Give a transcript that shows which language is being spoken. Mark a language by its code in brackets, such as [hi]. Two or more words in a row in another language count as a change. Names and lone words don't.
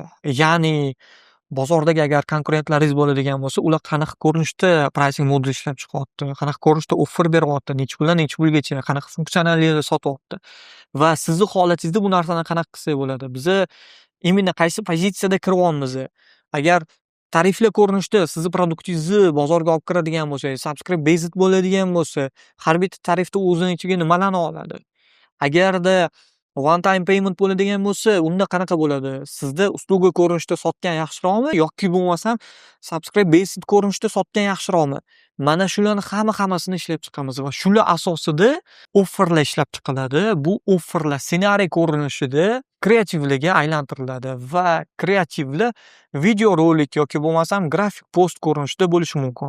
[uz] Ya'ni bozordagi agar konkurentlaringiz bo'ladigan bo'lsa, ular qanaqa ko'rinishda [en] pricing modul [uz] ishlab chiqyapti, qanaqa ko'rinishda offer beryapti, necha puldan necha pulgacha, qanaqa funksiyonalliklar sotyapti va sizni holatingizda bu narsani qanaqa qilsak bo'ladi. Biza imенно qaysi pozitsiyada kiryapmiz. Agar tarifli ko'rinishda sizni produktingizni bozorga olib kiradigan bo'lsa, [en] subscribe based [uz] bo'ladigan bo'lsa, har bitta tarifda o'zini ichiga nimalarni oladi? Agarda [en] one time payment [uz] bo'ladigan bo'lsa, unda qanaqa bo'ladi? Sizda usluga ko'rinishda sotgan yaxshiroqmi yoki bo'lmasam [en] subscribe based [uz] ko'rinishda sotgan yaxshiroqmi? Mana shularni hammasini ishlab chiqamiz va shular asosida offerlar ishlab chiqiladi. Bu offerlar ssenariy ko'rinishida kreativlarga aylantiriladi va kreativlar video rolik yoki bo'lmasam grafik post ko'rinishida bo'lishi mumkin.